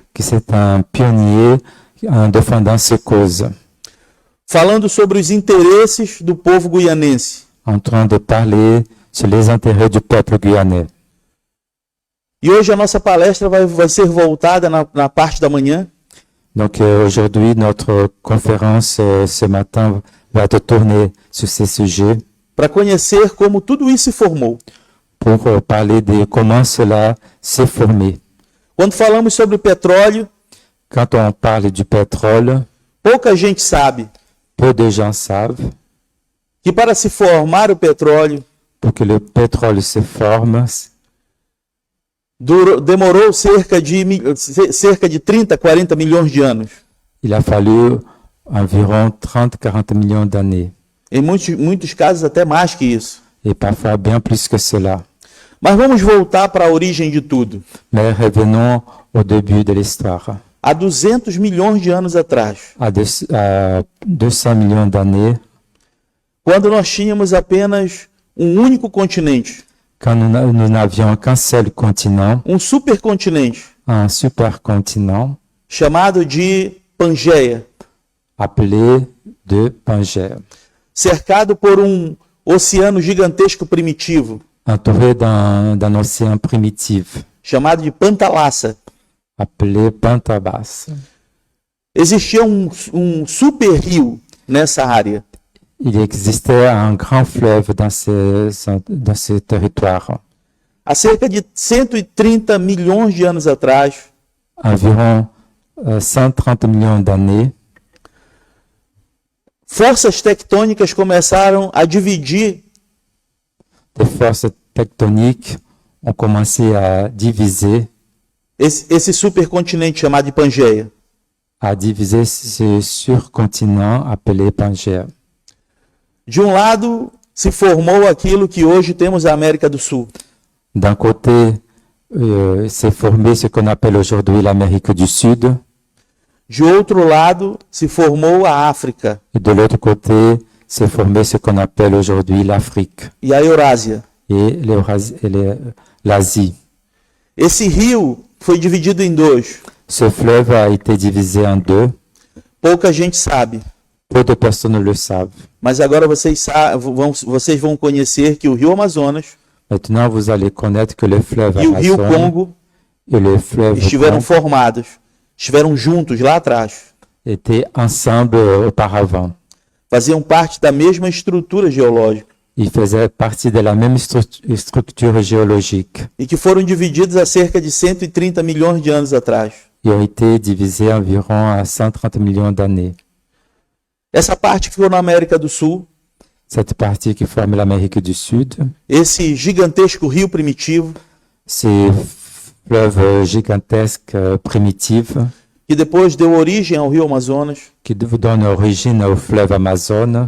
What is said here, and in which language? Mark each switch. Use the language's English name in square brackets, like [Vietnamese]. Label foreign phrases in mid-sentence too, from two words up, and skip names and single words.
[French] qui est un pionnier en défendant ces causes, [Portuguese] falando sobre os interesses do povo guianense. [French] en train de parler sur les intérêts du peuple guyanais. [Portuguese] E hoje a nossa palestra vai ser voltada na parte da manhã [French] Donc aujourd'hui, notre conférence ce matin va être tournée sur ces sujets [Portuguese] para conhecer como tudo isso se formou. [French] pour parler de comment cela s'est formé. [Portuguese] Quando falamos sobre o petróleo, [French] Quand on parle du pétrole, [Portuguese] pouca gente sabe [French] peu de gens savent [Portuguese] que para se formar o petróleo [French] pour que le pétrole se forme, [Portuguese] demorou cerca de 30, 40 milhões de anos. [French] il a fallu environ 30-40 millions d'années, [Portuguese] Em muitos casos até mais que isso. [French] et parfois bien plus que cela. [Portuguese] Mas vamos voltar para a origem de tudo. [French] Mais revenons au début de l'histoire. [Portuguese] Há 200 milhões de anos atrás, [French] À 200 millions d'années, [Portuguese] quando nós tínhamos apenas um único continente, [French] quand nous n'avions qu'un seul continent, [Portuguese] um supercontinente, [French] un supercontinent [Portuguese] chamado de Pangeia, [French] appelé de Pangée, [Portuguese] cercado por um oceano gigantesco primitivo, [French] entouré d'un océan primitif, [Portuguese] chamado de Pantalassa. [French] appelé Pantabas. [Portuguese] Existia um super rio nessa área. [French] Il existait un grand fleuve dans ce territoire. [Portuguese] Há cerca de 130 milhões de anos atrás, [French] Environ 130 millions d'années, [Portuguese] forças tectônicas começaram a dividir [French] des forces tectoniques ont commencé à diviser [Portuguese] esse supercontinente chamado de Pangeia. [French] ce surcontinent appelé Pangée. [Portuguese] De um lado, se formou aquilo que hoje temos a América do Sul. [French] D'un côté, s'est formé ce qu'on appelle aujourd'hui l'Amérique du Sud, [Portuguese] De outro lado, se formou a África [French] et de l'autre côté, s'est formé ce qu'on appelle aujourd'hui l'Afrique [Portuguese] e a Eurásia. [French] et l'Asie. [Portuguese] Esse rio foi dividido em dois. [French] Ce fleuve a été divisé en deux. [Portuguese] Pouca gente sabe, [French] Peu de personnes le savent. [Portuguese] mas agora vocês vão conhecer que o Rio Amazonas [French] Maintenant, vous allez connaître que le fleuve [Portuguese] e o Rio [French] Amazon [Portuguese] Congo [French] et le fleuve [Portuguese] estiveram [French] Congo [Portuguese] formados, estiveram juntos lá atrás. [French] étaient ensemble auparavant. [Portuguese] Faziam parte da mesma estrutura geológica [French] Ils faisaient partie de la même structure géologique. [Portuguese] e que foram divididos há cerca de 130 milhões de anos atrás. [French] Ils ont été divisés environ à 130 millions d'années. [Portuguese] Essa parte ficou na América do Sul, [French] Cette partie qui forme l'Amérique du Sud, [Portuguese] esse gigantesco rio primitivo, [French] ces fleuves gigantesques primitifs [Portuguese] que depois deu origem ao Rio Amazonas, [French] qui vous donnent origine au fleuve Amazone,